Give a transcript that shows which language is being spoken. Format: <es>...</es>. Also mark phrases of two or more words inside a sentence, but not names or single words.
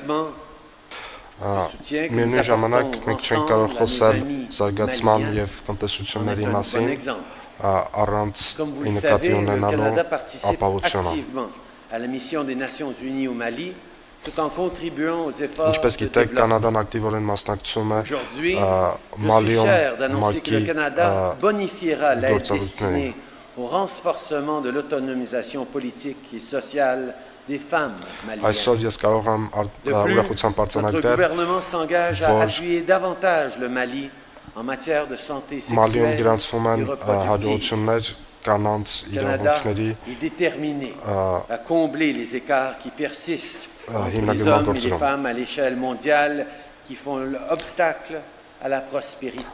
<hy>Միևնույն ժամանակ մենք չենք կարող խոսել զարգացման եւ տնտեսությունների մասին առանց նկատի ունենալու ապահովությունը։ Ինչպես գիտեք, Կանադան ակտիվորեն մասնակցում է Մալիում ՄԱԿ-ի գործառույթներին։</hy> <fr>Au renforcement de l'autonomisation politique et sociale des femmes maliennes. De plus, notre gouvernement s'engage à appuyer davantage le Mali en matière de santé sexuelle et reproductive. Le Canada est déterminé à combler les écarts qui persistent entre les hommes et les femmes à l'échelle mondiale qui font obstacle à la prospérité.</fr>